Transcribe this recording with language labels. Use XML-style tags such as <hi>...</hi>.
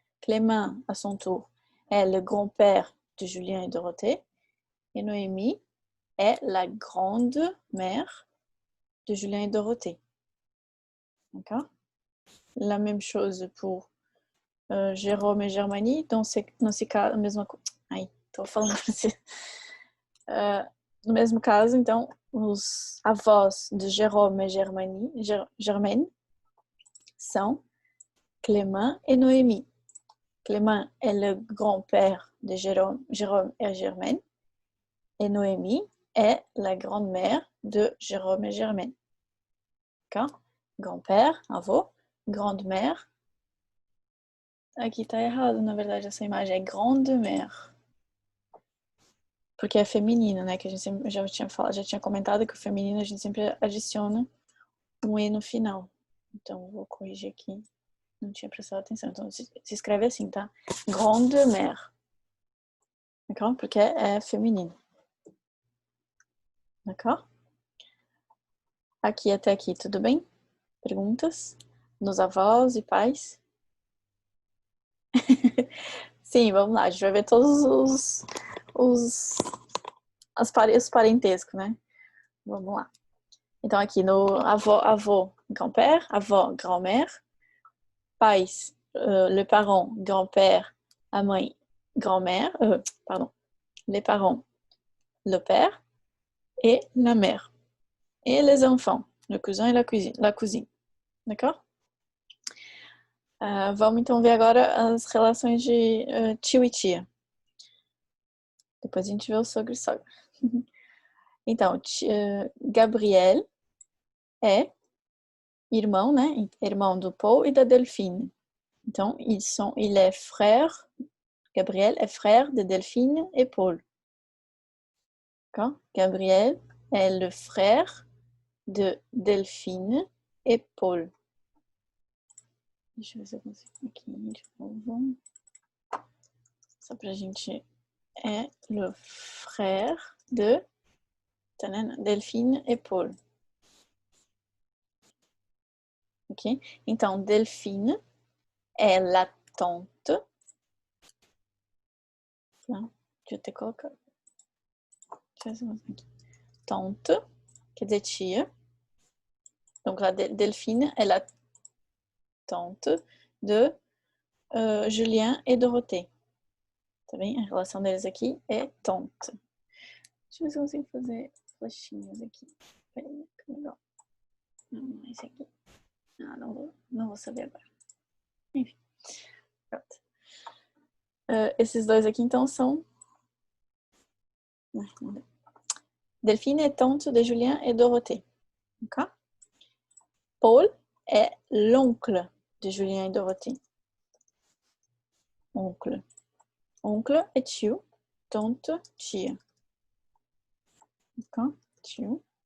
<fr>Clément, à son tour, est le grand-père de Julien et Dorothée. Et Noémie est la grande-mère de Julien et Dorothée. D'accord? La même chose pour Jérôme et Germanie. Dans ces cas,</fr> <pt>tô falando francês. No mesmo caso, então, os avós de Jérôme et Germaine são Clément et Noémie.</pt> <fr>Clément est le grand-père de Jérôme et Germaine. Et Noémie est la grande-mère de Jérôme et Germaine. D'accord? Grand-père, avô, grande-mère.</fr> <pt>Aqui tá errado, na verdade, essa imagem é grande-mère. Porque é feminino, né? Que a gente sempre, já tinha comentado que o feminino a gente sempre adiciona um E no final. Então, vou corrigir aqui. Não tinha prestado atenção. Então, se escreve assim, tá?</pt> <fr>Grande-mère. D'accord?</fr> <pt>Porque é feminino. D'accord? Aqui até aqui, tudo bem? Perguntas? Nos avós e pais? Sim, vamos lá. A gente vai ver todos os parentescos, né? Vamos lá. Então, aqui no avô, grand-père, avó, grand-mère, pais, le parent, grand-père, a mãe, grand-mère, les parents,</pt> <fr>le père et la mère. Et les enfants, le cousin et la cousine. D'accord?</fr> <pt>Vamos então ver agora as relações de tio e tia. Depois a gente vê o sogro e sogra. Então, Gabriel é irmão, né? Irmão do Paul e da Delphine.</pt> <fr>Então, il est frère, Gabriel est frère de Delphine et Paul. D'accord? Gabriel est le frère de Delphine et Paul.</fr> <pt>Deixa eu ver se eu consigo aqui de novo. Só pra gente</pt> <fr>est le frère de Delphine et Paul. Ok?</fr> <pt>Então, Delphine é la tante. Deixa eu ter colocado. Tante, quer dizer tia.</pt> <fr>Donc, la Delphine est la tante de Julien et Dorothée.</fr> <pt>Tá bem? A relação deles aqui é tante. Deixa eu ver se eu consigo fazer flechinhas aqui. Peraí, que legal. Não, esse aqui. Ah, não vou saber agora. Enfim. Pronto. Esses dois aqui, então, são... Não deu.</pt> <fr>Delphine est tante de Julien et Dorothée. Ok? Paul est l'oncle de Julien et Dorothée.</fr> <pt>Oncle. Oncle é tio. Tante, tia. Ok? Tio.</pt>